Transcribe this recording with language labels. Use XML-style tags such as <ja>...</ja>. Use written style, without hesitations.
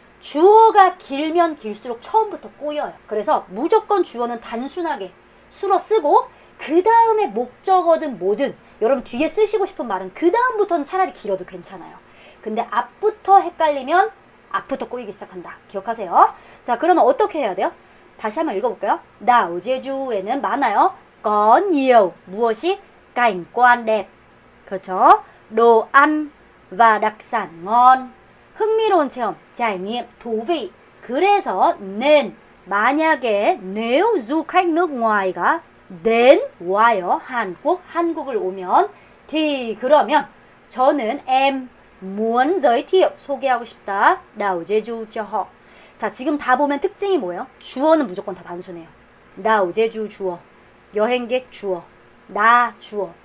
<ko>주어가 길면 길수록 처음부터 꼬여요. 그래서 무조건 주어는 단순하게 수로 쓰고 그 다음에 목적어든 뭐든 여러분 뒤에 쓰시고 싶은 말은 그 다음부터는 차라리 길어도 괜찮아요. 근데 앞부터 헷갈리면 앞부터 꼬이기 시작한다. 기억하세요. 자, 그러면 어떻게 해야 돼요? 다시 한번 읽어볼까요? Đảo Jeju에는 많아요.</ko> <vi>có nhiều</vi> <ko>무엇이?</ko> <vi>cảnh quan đẹp.</vi> <ko>그렇죠?</ko> <vi>đồ ăn và đặc sản ngon.</vi> <ko>흥미로운 체험,</ko> <vi>trải nghiệm, thú vị.</vi> <ko>그래서</ko> <vi>nên</vi> <ko>만약에</ko> <vi>nếu du khách nước ngoài 가 đến</vi> <ko>와요. 한국을 오면 thì 그러면 저는</ko> <vi>em muốn giới thiệu</vi> <ko>소개하고 싶다.</ko> <vi>đảo Jeju cho họ.</vi> <ko>자, 지금 다 보면 특징이 뭐예요? 주어는 무조건 다 단순해요. đảo Jeju 주어, 여행객 주어, 나 주어.</ko>